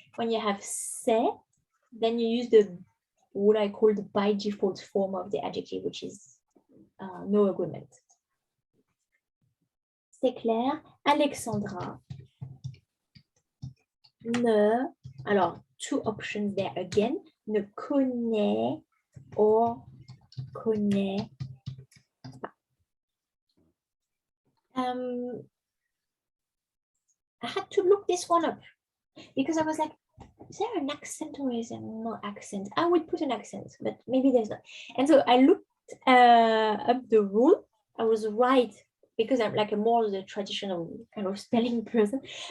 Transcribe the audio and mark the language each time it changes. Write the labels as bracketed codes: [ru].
[en] When you have c'est, then you use what I call the by default form of the adjective, which is no agreement. [fr] C'est clair. Alexandra ne, alors, [en] two options there again, [fr] ne connaît [en] or [fr] connaît pas. [en] I had to look this one up because I was like, is there an accent or is there no accent? I would put an accent, but maybe there's not. And so I looked up the rule. I was right because I'm like a more the traditional kind of spelling person.